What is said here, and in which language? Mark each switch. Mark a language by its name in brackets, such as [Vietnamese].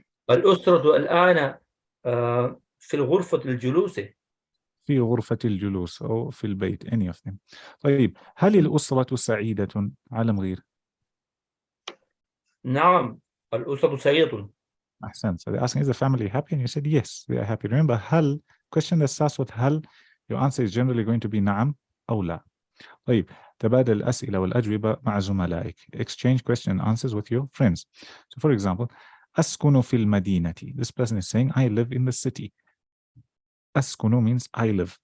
[Arabic] الأسرة الآن في الغرفة الجلوس. في غرفة الجلوس أو في البيت. [English] Any of them. [Arabic] طيب, هل الأسرة سعيدة؟ عالم غير. نعم, الأسرة سعيدة. أحسنت. [English] So they're asking, is the family happy? And you said, yes, they are happy. Remember, هل, question that starts with هل, your answer is generally going to be [Arabic] نعم أو لا. طيب, تبادل الأسئلة والأجوبة مع زملائك. [English] Exchange question and answers with your friends. So for example, [Arabic] أسكن في المدينة. [English] This person is saying, I live in the city. أسكن means I live.